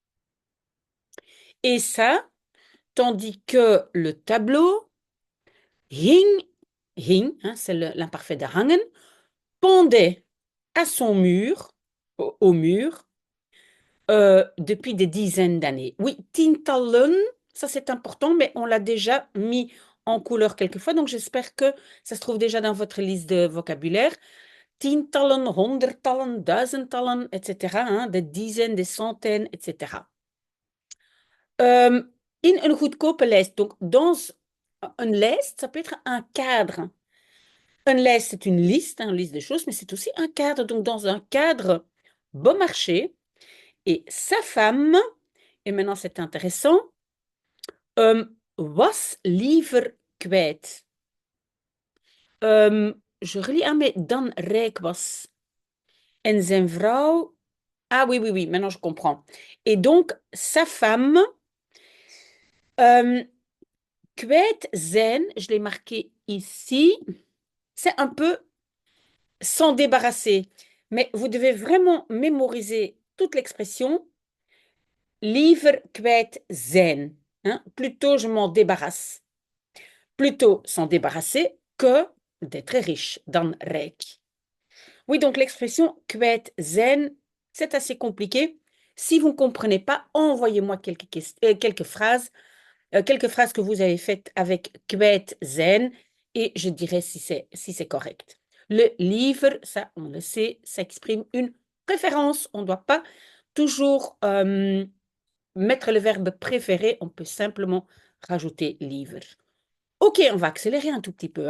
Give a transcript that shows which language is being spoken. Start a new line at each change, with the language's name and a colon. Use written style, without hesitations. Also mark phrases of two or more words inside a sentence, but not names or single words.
French: Et ça, tandis que le tableau hing, hein, c'est l'imparfait de hangen, pendait à son mur, au mur, depuis des dizaines d'années. Oui, tientallen, ça c'est important, mais on l'a déjà mis en couleur quelquefois, donc j'espère que ça se trouve déjà dans votre liste de vocabulaire.
Dutch: Tientallen, honderdtallen, duizendtallen,
French: etc., hein, des dizaines, des centaines, etc.
Dutch: Euh, in een goedkope lijst,
French: donc dans une liste, ça peut être un cadre. Une liste, c'est une liste, hein, une liste de choses, mais c'est aussi un cadre. Donc, dans un cadre bon marché, et sa femme, et maintenant c'est intéressant,
Dutch: was liever kwijt.
French: Je relis, ah, mais
Dutch: dan rijk was. En zijn vrouw,
French: ah oui, oui, oui, maintenant je comprends. Et donc, sa femme, euh,
Dutch: Kwijt zijn,
French: je l'ai marqué ici, c'est un peu s'en débarrasser. Mais vous devez vraiment mémoriser toute l'expression
Dutch: liever kwijt zijn.
French: Hein? Plutôt je m'en débarrasse. Plutôt s'en débarrasser que d'être riche,
Dutch: dan rijk.
French: Oui, donc l'expression
Dutch: kwijt zijn,
French: c'est assez compliqué. Si vous ne comprenez pas, envoyez-moi quelques phrases que vous avez faites avec
Dutch: kwijt zijn
French: et je dirai si c'est correct. Le livre, ça, on le sait, ça exprime une préférence. On ne doit pas toujours mettre le verbe préféré. On peut simplement rajouter livre. Ok, on va accélérer un tout petit peu.